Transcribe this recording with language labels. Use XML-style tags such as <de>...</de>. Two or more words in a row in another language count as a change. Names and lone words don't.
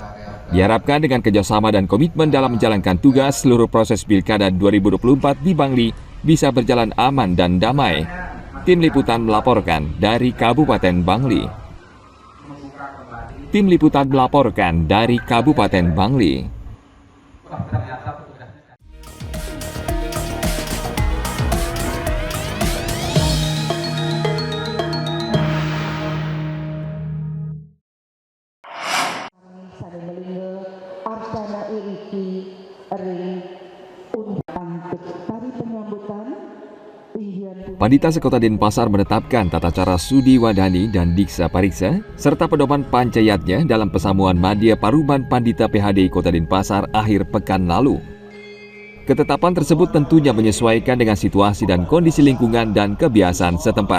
<id>Diharapkan dengan kerjasama dan komitmen dalam menjalankan tugas, seluruh proses Pilkada 2024 di Bangli bisa berjalan aman dan damai. Tim Liputan melaporkan dari Kabupaten Bangli. Tim Liputan melaporkan dari Kabupaten Bangli. Sademelinge Arsana Iriki Ring untuk tari penyambutan Pandita Sekota Denpasar menetapkan tata cara Sudi Wadani dan Diksa Pariksa serta pedoman pancayatnya dalam pesamuan Madya Paruman Pandita PHDI Kota Denpasar akhir pekan lalu. Ketetapan tersebut tentunya menyesuaikan dengan situasi dan kondisi lingkungan dan kebiasaan setempat.</id>